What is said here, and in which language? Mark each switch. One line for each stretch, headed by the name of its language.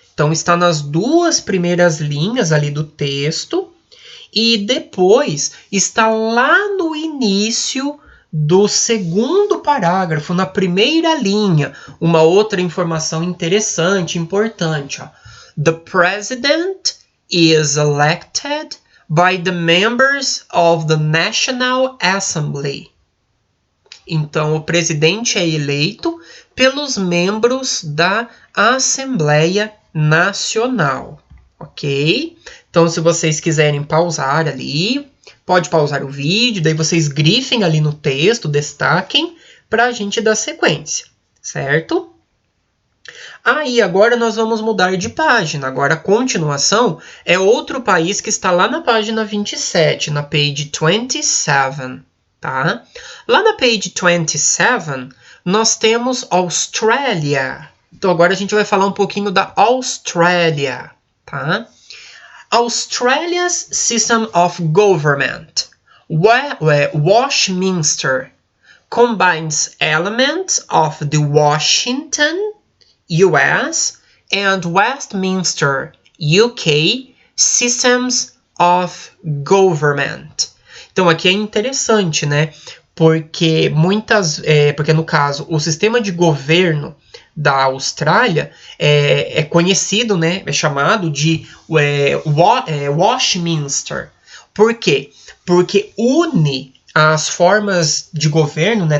Portuguese: Então, está nas duas primeiras linhas ali do texto e depois está lá no início do segundo parágrafo, na primeira linha, uma outra informação interessante, importante. Ó.
English: The president is elected by the members of the National Assembly.
Portuguese: Então, o presidente é eleito pelos membros da Assembleia Nacional, ok? Então, se vocês quiserem pausar ali, pode pausar o vídeo, daí vocês grifem ali no texto, destaquem, para a gente dar sequência, certo? Aí, agora nós vamos mudar de página. Agora, a continuação é outro país que está lá na página 27, na
English: page 27.
Portuguese: Tá? Lá na
English: page 27,
Portuguese: nós temos Austrália. Então, agora a gente vai falar um pouquinho da Austrália. Tá?
English: Australia's system of government, Westminster, combines elements of the Washington, US, and Westminster, UK, systems of government.
Portuguese: Então aqui é interessante, né? Porque porque no caso o sistema de governo da Austrália é conhecido, né? É chamado de Westminster. Por quê? Porque une as formas de governo, né?